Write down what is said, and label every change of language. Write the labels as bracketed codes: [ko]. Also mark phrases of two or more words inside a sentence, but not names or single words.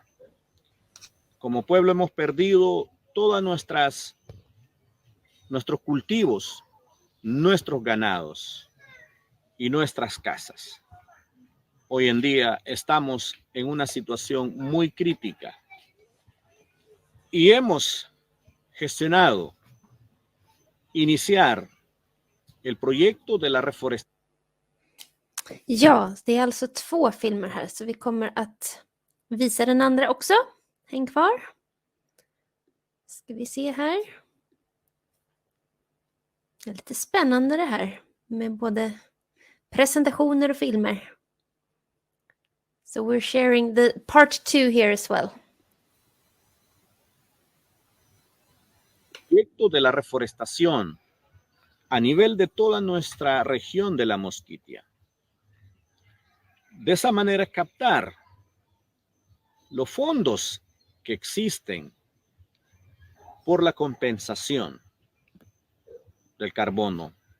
[es] Como pueblo hemos perdido todas nuestros cultivos, nuestros ganados y nuestras casas. Hoy en día estamos en una situación muy crítica y hemos gestionado initiar el proyecto de la reforestación. [sv] Ja, det är alltså 2 filmer här, så vi kommer att visa den andra också. Häng kvar. Ska vi se här. Det är lite spännande det här med både presentationer och filmer. [en] So we're sharing the part 2 here as well. [es] Proyecto de la reforestación a nivel de toda nuestra región de la Mosquitia. De esa manera captar los fondos que existen por la compensación del carbono.